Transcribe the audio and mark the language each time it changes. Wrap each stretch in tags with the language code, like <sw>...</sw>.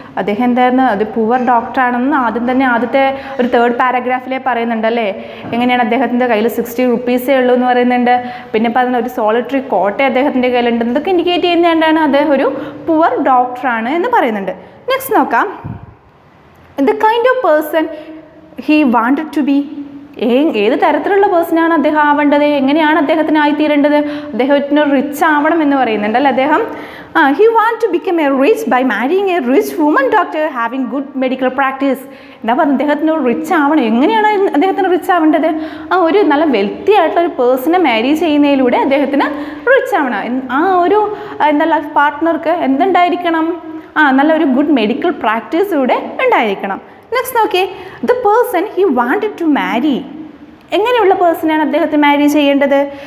<ml>അദ്ദേഹം എന്തായിരുന്നു, അത് പുവർ ഡോക്ടറാണെന്ന് ആദ്യത്തെ ഒരു 3rd പാരഗ്രാഫിലേ പറയുന്നുണ്ടല്ലേ. എങ്ങനെയാണ് അദ്ദേഹത്തിൻ്റെ കയ്യിൽ 60 റുപ്പീസേ ഉള്ളൂ എന്ന് പറയുന്നുണ്ട്. പിന്നെ പറയുന്ന ഒരു സോളിറ്ററി കോട്ട അദ്ദേഹത്തിൻ്റെ കയ്യിലുണ്ട്. ഇതൊക്കെ ഇൻഡിക്കേറ്റ് ചെയ്യുന്നതുകൊണ്ടാണ് അദ്ദേഹം ഒരു പുവർ ഡോക്ടറാണ് എന്ന് പറയുന്നുണ്ട്. നെക്സ്റ്റ് നോക്കാം.</ml> <en>The kind of person he wanted to be.</en> <ml>ഏത് തരത്തിലുള്ള പേഴ്സണാണ് അദ്ദേഹം ആവേണ്ടത്, എങ്ങനെയാണ് അദ്ദേഹത്തിന് ആയിത്തീരേണ്ടത്? അദ്ദേഹത്തിന് റിച്ച് ആവണം എന്ന് പറയുന്നുണ്ടല്ലോ അദ്ദേഹം.</ml> <en>he want to become a rich by marrying a rich woman doctor having good medical practice.</en> <ml>എന്താ പറയുക, അദ്ദേഹത്തിന് റിച്ച് ആവണം. എങ്ങനെയാണ് അദ്ദേഹത്തിന് റിച്ച് ആവേണ്ടത്? ഒരു നല്ല വെൽത്തി ആയിട്ടുള്ള ഒരു പേഴ്സണെ മാരി ചെയ്യുന്നതിലൂടെ അദ്ദേഹത്തിന് റിച്ച് ആവണം. ഒരു ലൈഫ് പാർട്ട്ണർക്ക് എന്തുണ്ടായിരിക്കണം? നല്ലൊരു ഗുഡ് മെഡിക്കൽ പ്രാക്ടീസിലൂടെ ഉണ്ടായിരിക്കണം. നെക്സ്റ്റ് നോക്കിയേ,</ml> <en>The person he wanted to marry.</en> <ml>എങ്ങനെയുള്ള പേഴ്സണാണ് അദ്ദേഹത്തെ മാരി ചെയ്യേണ്ടത്?</ml>